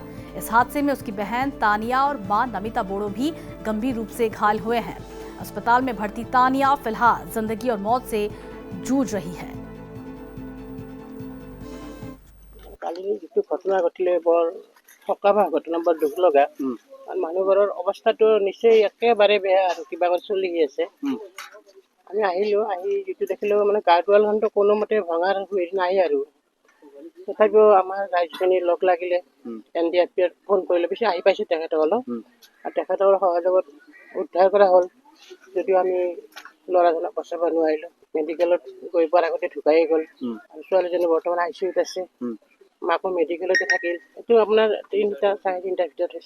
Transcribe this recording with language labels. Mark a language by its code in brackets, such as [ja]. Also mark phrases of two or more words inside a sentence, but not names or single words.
[hi] इस हादसे में उसकी बहन तानिया और मां नमिता बोड़ो भी गंभीर रूप से घायल हुए हैं। अस्पताल में भर्ती तानिया फिलहाल जिंदगी और मौत से जूझ रही है। [as] ঘটনা ঘটিলে বৰ সকাবা ঘটনা বৰ দুখ লগা মানুহবোৰৰ অৱস্থাটো নিশ্চয় একেবাৰে বেয়া আৰু কিবা কৰি চলি আছে আমি আহিলো আহি যেটো দেখিলো মানে গাৰ্ডৱালখনটো কোনো মতে ভঙাৰ হেৰি নাই আৰু তথাপিও আমাৰ ৰাইজখিনি লগ লাগিলে এনডিআৰএফ ফোন কৰিলে পিছে আহি পাইছে তেখেতসকলক আৰু তেখেতসকলৰ সহযোগত উদ্ধাৰ কৰা হ'ল যদিও আমি ল'ৰাজনক বচাব নোৱাৰিলো মেডিকেলত গৈ পোৱাৰ আগতে ঢুকাই গ'ল আৰু ছোৱালীজনী বৰ্তমান আইচিইউত আছে মাকো মেডিকেলতে থাকিল এইটো আপোনাৰ 3টা 3:30 ভিতৰত হৈছে